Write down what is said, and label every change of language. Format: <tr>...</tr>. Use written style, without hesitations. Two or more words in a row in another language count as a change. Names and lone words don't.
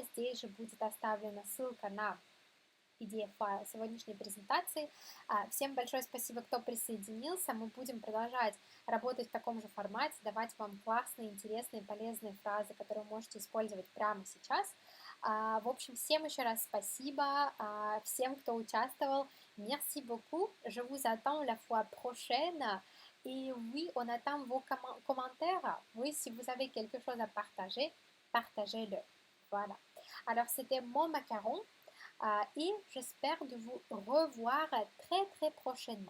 <ru>Здесь же будет оставлена ссылка на PDF-файл сегодняшней презентации. Всем большое спасибо, кто присоединился. Мы будем продолжать работать в таком же формате, давать вам классные, интересные, полезные фразы, которые вы можете использовать прямо сейчас. В общем, всем еще раз спасибо, всем, кто участвовал.</ru> <fr>Merci beaucoup. Je vous attends la fois prochaine. Et oui, on attend vos commentaires. Oui, si vous avez quelque chose à partager, partagez-le. Voilà. Alors, c'était mon macaron. Et j'espère de vous revoir très très prochainement.</fr>